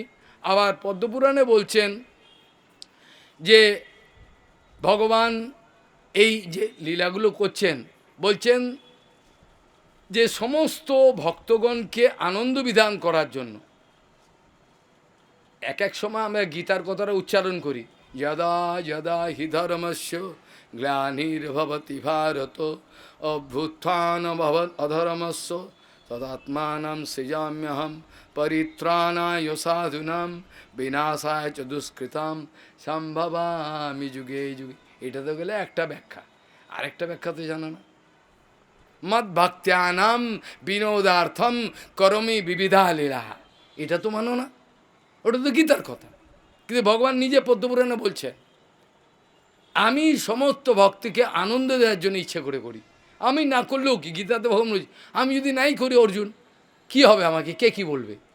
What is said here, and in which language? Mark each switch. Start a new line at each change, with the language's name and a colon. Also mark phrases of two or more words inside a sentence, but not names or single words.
Bangla: আবার পদ্মপুরাণে বলছেন যে ভগবান এই যে লীলাগুলো করছেন, বলছেন যে সমস্ত ভক্তগণকে আনন্দ বিধান করার জন্য। এক এক সময় আমরা গীতার কথাটা উচ্চারণ করি,
Sanskrit: যদা যদা হি ধর্মস্য গ্লানির্ভবতি ভারত অভ্যুত্থান ভবৎ অধর্মস্য তদাত্মানাং সৃজাম্যহম পরিত্রাণায় সাধুনাম বিনাশায় চ দুষ্কৃতাম সম্ভবামি যুগে যুগে।
Bangla: এটা তো গেলে একটা ব্যাখ্যা, আরেকটা ব্যাখ্যা তো জানো না,
Sanskrit: মদ ভক্ত্যানাম বিনোদার্থম করমি বিবিধা লীলা,
Bangla: এটা তো মানো না, ওটা তো গীতার কথা। কিন্তু ভগবান নিজে পদ্মপুরাণে বলছেন, আমি সমস্ত ভক্তকে আনন্দ দেওয়ার জন্য ইচ্ছে করে করি, আমি না করলেও কি, গীতাতে ভগবান বলছে আমি যদি নাই করি অর্জুন কি হবে, আমাকে কে কি বলবে?